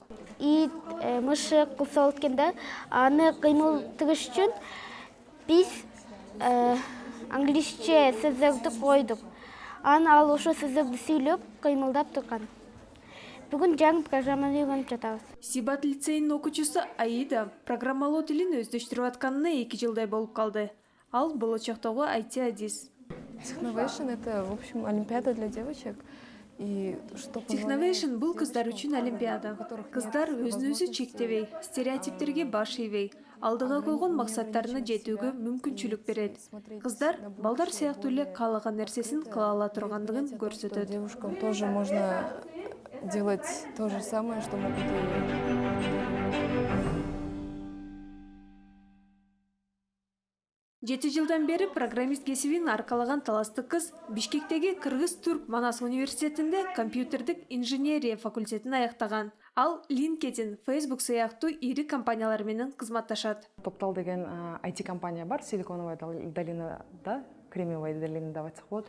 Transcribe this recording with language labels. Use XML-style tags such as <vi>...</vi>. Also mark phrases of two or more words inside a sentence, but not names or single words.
<ky>Ит, мышык кылса болот экен да, аны кыймылтырыш үчүн биз англисче сөздөрдү койдук. Ал ошо сөздөрдү сүйлөп, кыймылдап турган. Бүгүн жаңы программаны үйрөнүп жатабыз. Сибат лицейинин окуучусу Аида программалоо тилин өздөштүрүп атканына 2 жылдай болуп калды. Ал болочоктогу IT адис.</ky> <ru>Technovation — это, в общем, олимпиада для девочек. И что</ru> <ky>Техновейшн бул кыздар үчүн олимпиада. Кыздар өзүн өзү чектебей, стереотиптерге баш ийбей, алдыга койгон максаттарына жетүүгө мүмкүнчүлүк берет. Кыздар балдар сыяктуу эле каалаган нерсесин кыла ала тургандыгын көрсөтөт.</ky> <ru>Девушкам тоже можно делать то же самое, что могут и</ru> <ky>7 жылдан бери программист кесибин аркалаган таластык кыз Бишкектеги Кыргыз-Түрк Манас университетинде компьютердик инженерия факультетин аяктаган. Ал LinkedIn, Facebook сыяктуу ири компаниялар менен кызматташат. Топтал деген IT компания бар,</ky> <ru>Силиконовая долинада, Кремниевая долина</ru> <ky>деп айтсак болот.</ky>